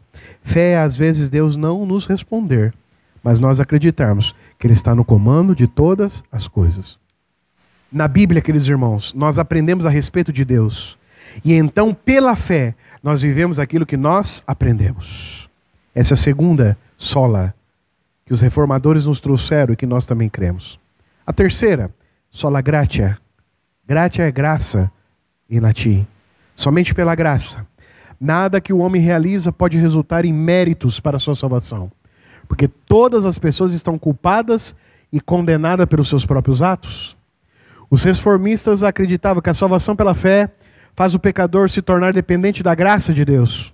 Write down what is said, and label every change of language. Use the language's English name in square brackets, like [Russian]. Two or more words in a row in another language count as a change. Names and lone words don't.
[Portuguese] Fé é às vezes Deus não nos responder, mas nós acreditarmos que Ele está no comando de todas as coisas. Na Bíblia, queridos irmãos, nós aprendemos a respeito de Deus. E então, pela fé, nós vivemos aquilo que nós aprendemos. Essa é a segunda sola que os reformadores nos trouxeram e que nós também cremos. A terceira, [Latin] sola gratia. [Portuguese] Gratia é graça em latim. Somente pela graça. Nada que o homem realiza pode resultar em méritos para a sua salvação. Porque todas as pessoas estão culpadas e condenadas pelos seus próprios atos. Os reformistas acreditavam que a salvação pela fé faz o pecador se tornar dependente da graça de Deus.